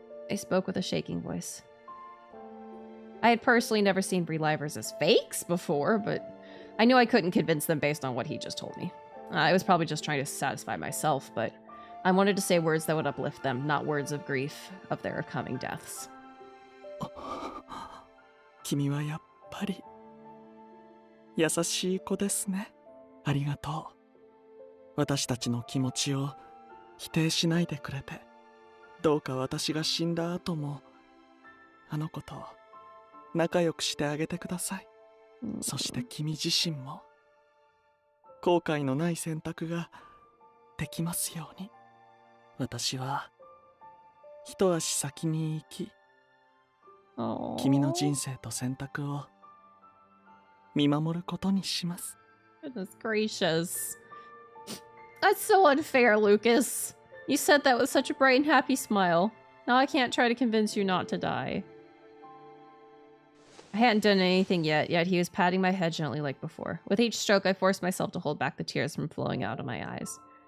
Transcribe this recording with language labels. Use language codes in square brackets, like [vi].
[en] I spoke with a shaking voice. I had personally never seen relivers as fakes before, but I knew I couldn't convince them based on what he just told me. I was probably just trying to satisfy myself, but I wanted to say words that would uplift them, not words of grief of their coming deaths. [ja] 君はやっぱり優しい子ですね。ありがとう。私たちの気持ちを否定しないでくれて、どうか私が死んだ後もあの子と仲良くしてあげてください。そして君自身も後悔のない選択ができますように。私は一足先に行き、君の人生と選択を見守ることにします。 [en] Goodness gracious. That's so unfair, Lucas. You said that with such a bright and happy smile. Now I can't try to convince you not to die. I hadn't done anything yet he was patting my head gently like before. With each stroke, I forced myself to hold back the tears from flowing out of my eyes.